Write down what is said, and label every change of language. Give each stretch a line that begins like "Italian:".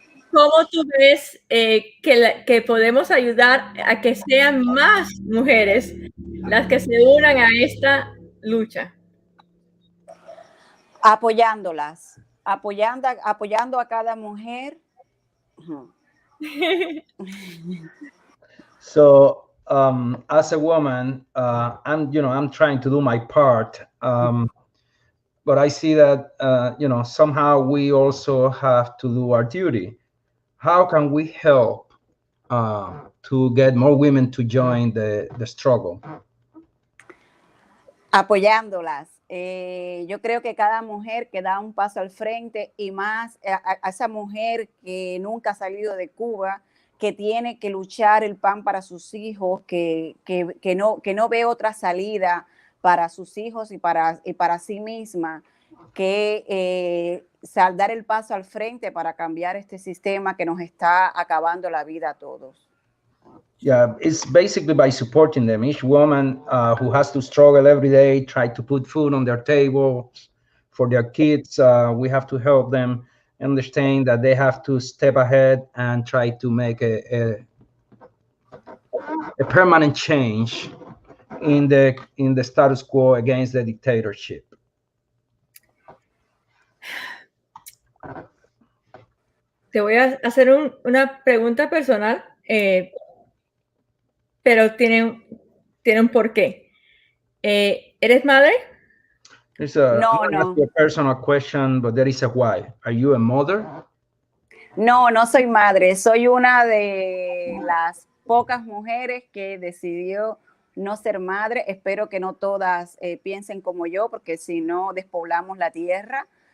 Spanish: ¿Cómo tú ves que podemos ayudar a que sean más mujeres las que se unan a esta lucha? Apoyándolas, apoyando a cada mujer.
English: So, as a woman, I'm trying to do my part, but I see that somehow we also have to do our duty. How can we help to get more women to join the struggle?
Spanish: Apoyándolas. Yo creo que cada mujer que da un paso al frente y más a esa mujer que nunca ha salido de Cuba, que tiene que luchar el pan para sus hijos, que no ve otra salida para sus hijos y para sí misma, que dar el paso al frente para cambiar este sistema que nos está acabando la vida a todos.
English: Yeah, it's basically by supporting them. Each woman who has to struggle every day, try to put food on their table for their kids, we have to help them understand that they have to step ahead and try to make a permanent change in the status quo against the dictatorship.
Spanish: te voy a hacer una pregunta personal, pero tiene un porqué. ¿Eres madre? No,
English: I'm gonna ask
Spanish: no.
English: you a personal question, but there is a why. Are you a mother?
Spanish: No, no soy madre. Soy una de las pocas mujeres que decidió no ser madre. Espero que no todas piensen como yo, porque si no despoblamos la tierra.